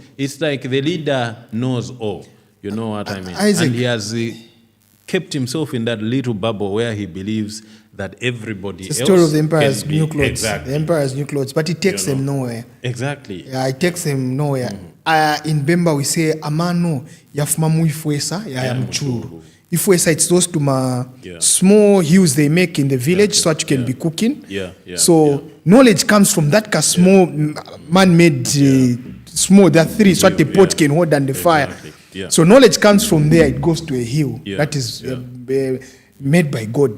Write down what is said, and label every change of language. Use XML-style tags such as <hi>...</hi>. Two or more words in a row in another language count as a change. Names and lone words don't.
<en>It's like the leader knows all. You know what I mean? Isaac. And he has kept himself in that little bubble where he believes that everybody else. The story of the emperor's new clothes. Exactly. The emperor's new clothes, but it takes them nowhere. Exactly. Yeah, it takes them nowhere. In Bemba we say</en> <bem>amano yafumamu ifwesa ya mchuru.</bem> <en>Ifwesa, it's those to small hills they make in the village so that you can be cooking. Knowledge comes from that small man-made small. There are three so that the pot can hold and the fire. So knowledge comes from there. It goes to a hill that is made by God.</en>